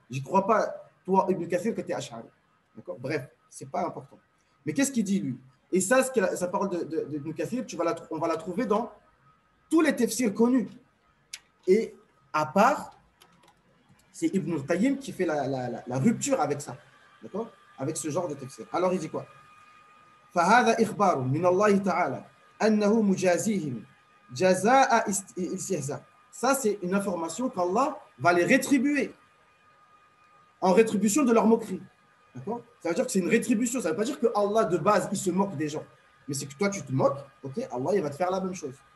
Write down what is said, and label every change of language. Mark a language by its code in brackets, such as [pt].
[fr] J'y crois pas, toi, Ibn Kathir, que tu es Ash'ari. D'accord? Bref, c'est pas important. Mais qu'est-ce qu'il dit, lui? Et ça, sa parole d'Ibn Kathir, on va la trouver dans tous les tafsirs connus. Et à part, c'est Ibn al-Qayyim qui fait la rupture avec ça. D'accord? Avec ce genre de tafsir. Alors, il dit quoi? [ar] فهذا إخبار من الله تعالى أنه مجازيهم جزاء الاستهزاء. [fr] Ça, c'est une information qu'Allah va les rétribuer en rétribution de leur moquerie. D'accord? Ça veut dire que c'est une rétribution. Ça ne veut pas dire que Allah, de base, il se moque des gens. Mais c'est que toi, tu te moques. Ok? Allah, il va te faire la même chose.